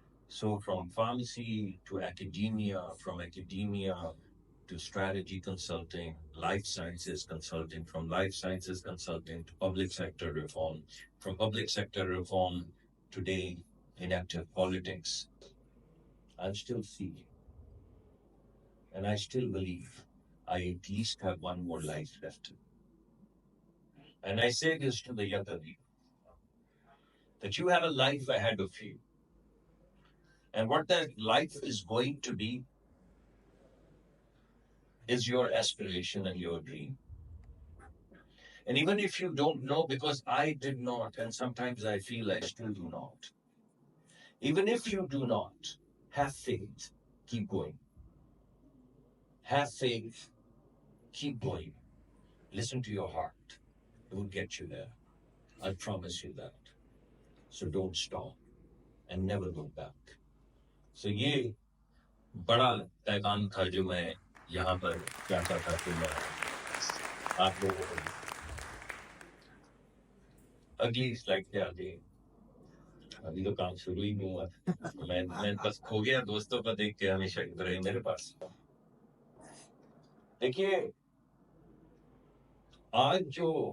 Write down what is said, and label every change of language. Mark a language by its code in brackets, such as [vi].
[en] So from pharmacy to academia, from academia to strategy consulting, life sciences consulting, from life sciences consulting to public sector reform, from public sector reform today in active politics, I'm still seeing, and I still believe I at least have one more life left. And I say this to the younger people, that you have a life ahead of you. And what that life is going to be is your aspiration and your dream. And even if you don't know, because I did not, and sometimes I feel I still do not, even if you do not, have faith, keep going. Have faith, keep going. Listen to your heart. It will get you there. I promise you that. So don't stop and never look back. [ur] So یہ بڑا پیغام تھا جو میں یہاں پر چاہتا تھا کہ میں آپ لوگوں کو۔ اگلی سلائڈ پہ آگے، ابھی تو کام شروع ہی نہیں ہوا، میں بس کھو گیا دوستوں کو دیکھ کے، ہمیشہ رہے میرے پاس۔ دیکھیے آج جو